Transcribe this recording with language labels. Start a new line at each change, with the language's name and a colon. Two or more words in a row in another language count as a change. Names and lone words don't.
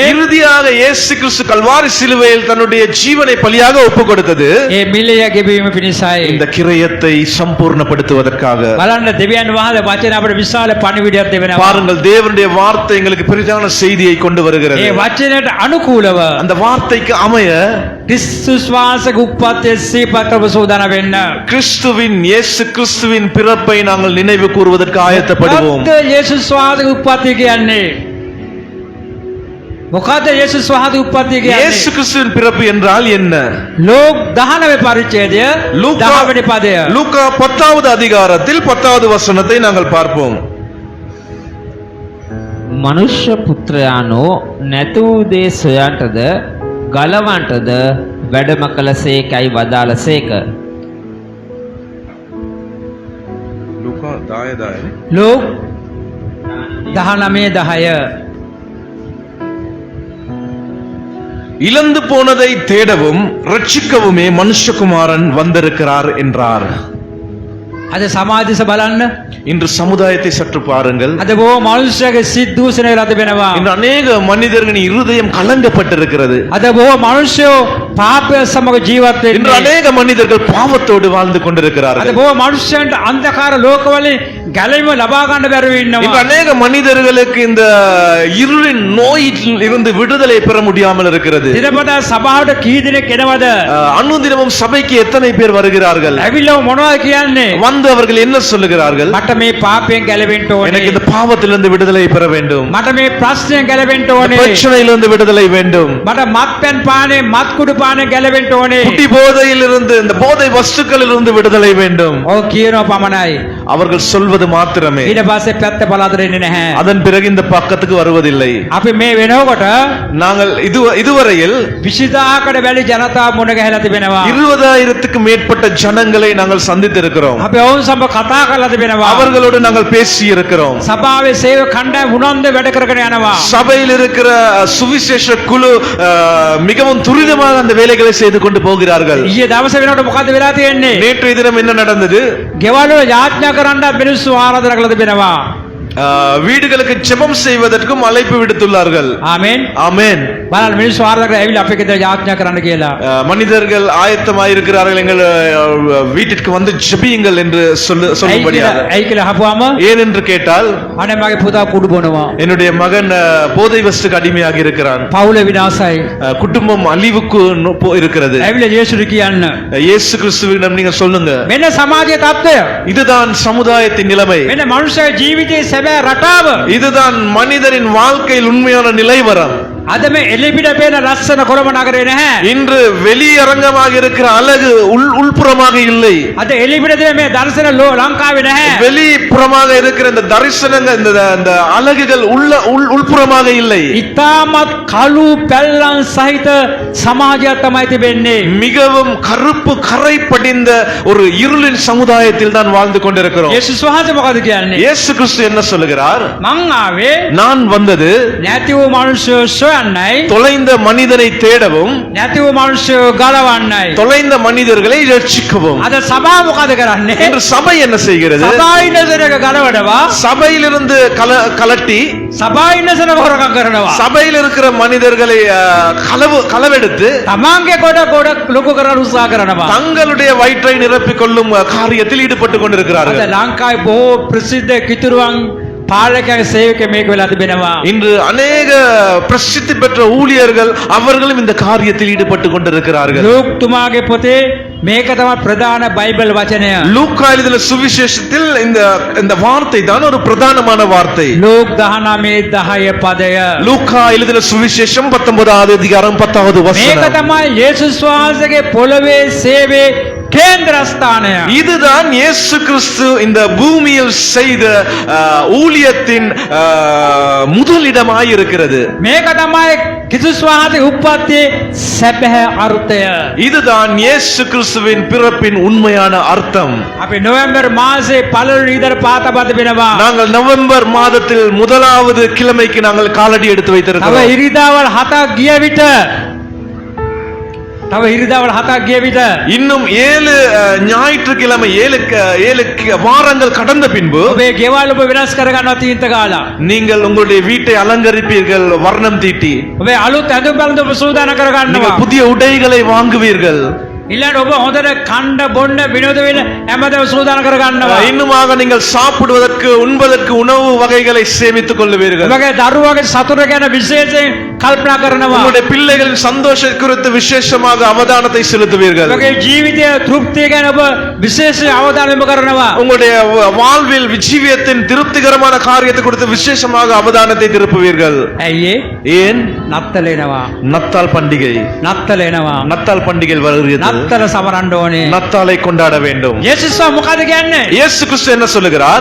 Tamil: இறுதியாக இயேசு கிறிஸ்து கல்வாரி சிலுவையில் தன்னுடைய ஜீவனை பலியாக ஒப்புக் கொடுத்தது
Sinhala: ඒ මිලය ගෙවීම පිණිසයි.
Tamil: இந்த கிரயத்தை சம்பூர்ணப்படுத்துவதற்காக.
Sinhala: බලන්න දෙවියන් වහන්සේ වචන අපිට විශාල පණිවිඩයක් දෙවෙනවා.
Tamil: பாருங்கள், தேவனுடைய வார்த்தை எங்களுக்கு பெரிதான செய்தியை கொண்டு வருகிறது.
Sinhala: ඒ වචනයට අනුකූලව
Tamil: அந்த வார்த்தைக்கு அமைய
Sinhala: ක්‍රිස්තුස් වහන්සේගේ උප්පත්තිය සිහිපත් කරව සූදානම් වෙන්න.
Tamil: கிறிஸ்துவின் இயேசு கிறிஸ்துவின் பிறப்பை நாங்கள் நினைவு கூறுவதற்கு ஆயத்தப்படுவோம்.
Sinhala: මොකද්ද යේසුස් වහන්සේගේ උප්පත්තිය කියන්නේ? මොකද්ද යේසුස් වහන්සේගේ උප්පත්තිය இயேசு කියන්නේ?
Tamil: கிறிஸ்துவின் பிறப்பு என்றால் என்ன?
Sinhala: ලෝක 19 පරිච්ඡේදය லூக்கா 10 වෙනි පදය.
Tamil: லூக்கா 10வது அதிகாரத்தில் 10வது வசனத்தை நாங்கள் பார்ப்போம்.
Sinhala: මනුෂ්‍ය පුත්‍රයානෝ නැතූ දේ සොයන්ටද ගලවන්ටද වැඩම කළසේකයි වදාළසේක. லூக்கா 10 ලෝක 19 10.
Tamil: இழந்து போனதை தேடவும் ரட்சிக்கவுமே மனுஷகுமாரன் வந்திருக்கிறார் என்றார்.
Sinhala: අද සමාජය බලන්න.
Tamil: இன்று சமுதாயத்தை சற்று பாருங்கள்.
Sinhala: අද බොහෝ මනුෂ්‍යගේ සිත් දූෂණය වෙලා තිබෙනවා.
Tamil: இன்று அநேக மனிதர்களின் இருதயம் கலங்கப்பட்டிருக்கிறது.
Sinhala: අද බොහෝ මනුෂ්‍යෝ පාපය සමග ජීවත්
Tamil: இன்று
Sinhala: වෙන්නේ.
Tamil: அநேக மனிதர்கள் பாவத்தோடு வாழ்ந்து
Sinhala: අද
Tamil: கொண்டிருக்கிறார்கள்.
Sinhala: බොහෝ මනුෂ්‍යයන්ට අන්ධකාර ලෝකවලින් ගැලවීම ලබා ගන්න බැරුව
Tamil: இன்று
Sinhala: ඉන්නවා.
Tamil: அநேக மனிதர்களுக்கு இந்த இருளின் நோயில் இருந்து விடுதலை பெற முடியாமல் இருக்கிறது.
Sinhala: දිනපතා සභාවට කී දෙනෙක් එනවද?
Tamil: அனுதினமும் சபைக்கு எத்தனை பேர் வருகிறார்கள்?
Sinhala: ඇවිල්ලා මොනවද කියන්නේ?
Tamil: வந்து அவர்கள் என்ன சொல்லுகிறார்கள்?
Sinhala: මට මේ පාපයෙන් ගැලවෙන්න
Tamil: எனக்கு
Sinhala: ඕනේ.
Tamil: இந்த பாவத்திலிருந்து விடுதலை பெற வேண்டும்,
Sinhala: මට මේ ප්‍රශ්නයෙන් ගැලවෙන්න ඕනේ.
Tamil: பிரச்சனையிலிருந்து விடுதலை வேண்டும்,
Sinhala: මට මත්පැන් පානේ මත් කුඩු පානේ ගැලවෙන්න ඕනේ.
Tamil: குடி போதையிலிருந்து இந்த போதை வஸ்துக்களிலிருந்து விடுதலை வேண்டும்.
Sinhala: ඔව් කියනවා පමණයි.
Tamil: அவர்கள் சொல்வது மாத்திரமே.
Sinhala: ඊට පස්සේ පැත්ත බලාතර ඉන්නේ නැහැ.
Tamil: அதன் பிறகு இந்த பக்கத்துக்கு வருவதில்லை.
Sinhala: අපි මේ වෙනකොට
Tamil: நாங்கள் இதுவரையில்
Sinhala: 20000කට වැඩි ජනතාව මුණ ගැහිලා තිබෙනවා.
Tamil: 20,000க்கு மேற்பட்ட ஜனங்களை நாங்கள் சந்தித்திருக்கிறோம்.
Sinhala: අපි ඔවුන් සමග කතා කරලා තිබෙනවා.
Tamil: அவர்களோடு நாங்கள் பேசி இருக்கிறோம்.
Sinhala: සභාවේ සේව කණ්ඩායම උනන්දු වැඩ කරගෙන යනවා.
Tamil: சபையில் இருக்கிற சுவிசேஷ குழு மிகவும் துரிதமாக அந்த வேலைகளை செய்து கொண்டு போகிறார்கள்.
Sinhala: ඊයේ දවසේ වෙනකොට මොකද වෙලා තියෙන්නේ?
Tamil: நேற்றைய தினம் என்ன நடந்தது?
Sinhala: ගෙවල් වල යාඥා කරන්න මිනිස්සු ආරාධනා කරලා තිබෙනවා.
Tamil: வீடுகளுக்கு ஜெபம் செய்வதற்கும் அழைப்பு விடுத்துள்ளார்கள்.
Sinhala: ආමෙන්.
Tamil: ஆமென்.
Sinhala: බලන්න මිනිස්සු ආරාධනා කරලා ඇවිල්ලා අපේ ගෙදර යාඥා කරන්න කියලා.
Tamil: மனிதர்கள் ஆயத்தமாயிருக்கிறார்கள், எங்கள் வீட்டிற்கு வந்து ஜெபியுங்கள் என்று சொல்லும்படியாக.
Sinhala: ඇයි කියලා අහපුවාම
Tamil: ஏன் என்று கேட்டால்,
Sinhala: අනේ මගේ පුතා කුඩු බොනවා.
Tamil: என்னுடைய மகன் போதை வஸ்துக்கு அடிமையாக இருக்கிறான்,
Sinhala: පවුල විනාශයි.
Tamil: குடும்பம் அழிவுக்கு இருக்கிறது.
Sinhala: ඇවිල්ලා යේසුට කියන්න.
Tamil: இயேசு கிறிஸ்துவிடம் நீங்க சொல்லுங்க.
Sinhala: මෙන්න සමාජයේ තත්ත්වය.
Tamil: இதுதான் சமுதாயத்தின் நிலைமை.
Sinhala: මෙන්න මනුෂ්‍යගේ ජීවිතයේ සැබෑ රටාව.
Tamil: இதுதான் மனிதரின் வாழ்க்கையில் உண்மையான நிலைவரம்.
Sinhala: අද මේ එළිපිට පේන ලස්සන කොළඹ නගරේ නැහැ.
Tamil: இன்று வெளியரங்கமாக இருக்கிற அழகு உள்புறமாக இல்லை.
Sinhala: අද එළිපිට තියෙන මේ දර්ශන ලංකාවේ නැහැ.
Tamil: வெளிப்புறமாக இருக்கிற இந்த தரிசனங்கள், இந்த அழகுகள் உள்புறமாக இல்லை.
Sinhala: ඉතාමත් කළු පැල්ලම් සහිත සමාජයක් තමයි තිබෙන්නේ.
Tamil: மிகவும் கருப்பு கரை படிந்த ஒரு இருளின் சமுதாயத்தில் தான் வாழ்ந்து கொண்டிருக்கிறோம்.
Sinhala: යේසුස් වහන්සේ මොකද කියන්නේ?
Tamil: இயேசு கிறிஸ்து என்ன சொல்லுகிறார்?
Sinhala: මං ආවේ
Tamil: நான் வந்தது
Sinhala: නැති වූ මිනිස්සු සොයන්නයි,
Tamil: தொலைந்த மனிதனை தேடவும்,
Sinhala: නැති වූ මිනිස්සු ගලවන්නයි.
Tamil: தொலைந்த மனிதர்களை ரட்சிக்கவும்.
Sinhala: අද සභාව මොකද කරන්නේ?
Tamil: இன்று சபை என்ன செய்கிறது?
Sinhala: සභාවේ ඉන්න සෙනග ගලවනවා.
Tamil: சபையிலிருந்து கலட்டி
Sinhala: සභාවේ ඉන්න සෙනග හොරකම් කරනවා.
Tamil: சபையில் இருக்கிற மனிதர்களை களவெடுத்து
Sinhala: තමන්ගේ ගොඩ ලොකු කරන්න උත්සාහ කරනවා.
Tamil: தங்களுடைய வயிற்றை நிரப்பிக் கொள்ளும் காரியத்தில் ஈடுபட்டுக்
Sinhala: අද
Tamil: கொண்டிருக்கிறார்கள்.
Sinhala: ලංකාවේ බොහෝ ප්‍රසිද්ධ කිතුරුවන් පාලකයන් සේවක මේක වෙලා තිබෙනවා.
Tamil: இன்று அநேக பிரசித்தி பெற்ற ஊழியர்கள் அவர்களும் இந்த காரியத்தில் ஈடுபட்டுக் கொண்டிருக்கிறார்கள்.
Sinhala: ලූක් තුමාගේ පොතේ මේක තමයි ප්‍රධාன බයිබල් වචනය.
Tamil: லூக்கா எழுதின சுவிசேஷத்தில் இந்த வார்த்தை தான் ஒரு பிரதானமான வார்த்தை.
Sinhala: ලූක් 19:10 පදය.
Tamil: லூக்கா எழுதின சுவிசேஷம் 19வது அதிகாரம் 10வது
Sinhala: මේක
Tamil: வசனம்.
Sinhala: තමයි යේසුස් වහන්සේගේ පොළවේ සේවයේ கேந்திரஸ்தானය.
Tamil: இதுதான் இயேசு கிறிஸ்து இந்த பூமியில் செய்த ஊழியத்தின் முதலிடமாய் இருக்கிறது.
Sinhala: මේක තමයි යේසුස් වහන්සේ උප්පත්තියේ සැබෑ අර්ථය.
Tamil: இதுதான் இயேசு கிறிஸ்துவின் பிறப்பின் உண்மையான அர்த்தம்.
Sinhala: අපි නොවැම්බර් මාසයේ පළවෙනි ඉදර පාතපත වෙනවා.
Tamil: நாங்கள் நவம்பர் மாதத்தில் முதலாவது கிழமைக்கு நாங்கள் காலடி எடுத்து
Sinhala: තව
Tamil: வைத்திருக்கிறோம்.
Sinhala: ඉරිදාවල් 7ක් ගිය විට තව ඉරිදාවල 7ක් ගිය විට
Tamil: இன்னும் 7 ஞாயிற்றுக்கிழமை 7 வாரங்கள் கடந்த பின்பு
Sinhala: ඔබේ ගෙවල් ඔබ වෙනස් කරගන්නවා තීන්ත ගාලා.
Tamil: நீங்கள் உங்களுடைய வீட்டை அலங்கரிப்பீர்கள், வர்ணம் தீட்டி.
Sinhala: ඔබේ අලුත් ඇඳුම් පැළඳුම් ඔබ සූදානම් කරගන්නවා.
Tamil: நீங்கள் புதிய உடைகளை வாங்குவீர்கள்.
Sinhala: ඊළඟට ඔබ හොඳට කණ්ඩ බොන්න විනෝද වෙන හැමදේම සූදානම් කරගන්නවා.
Tamil: இன்னுமாக நீங்கள் சாப்பிடுவதற்கு உண்பதற்கு உணவு வகைகளை சேமித்துக் கொள்ளுவீர்கள்.
Sinhala: ඔබගේ දරුවගේ සතුට ගැන විශේෂයෙන් කල්පනා කරනවා.
Tamil: உங்களுடைய பிள்ளைகளின் சந்தோஷம் குறித்து விசேஷமாக அவதானத்தை செலுத்துவீர்கள்.
Sinhala: ඔබගේ ජීවිතයේ තෘප්තිය ගැන ඔබ විශේෂ අවධානය යොමු කරනවා.
Tamil: உங்களுடைய வாழ்வில் ஜீவியத்தின் திருப்திகரமான காரியத்தை குறித்து விசேஷமாக அவதானத்தை திருப்புவீர்கள்.
Sinhala: ඇයි
Tamil: ஏன்?
Sinhala: නත්තල එනවා.
Tamil: நத்தால் பண்டிகை.
Sinhala: නත්තල එනවා.
Tamil: நத்தால் பண்டிகை வருகிறது.
Sinhala: නත්තල සමරන්න ඕනේ.
Tamil: நத்தாலை கொண்டாட வேண்டும்.
Sinhala: යේසුස් මොකද කියන්නේ?
Tamil: இயேசு கிறிஸ்து என்ன சொல்லுகிறார்?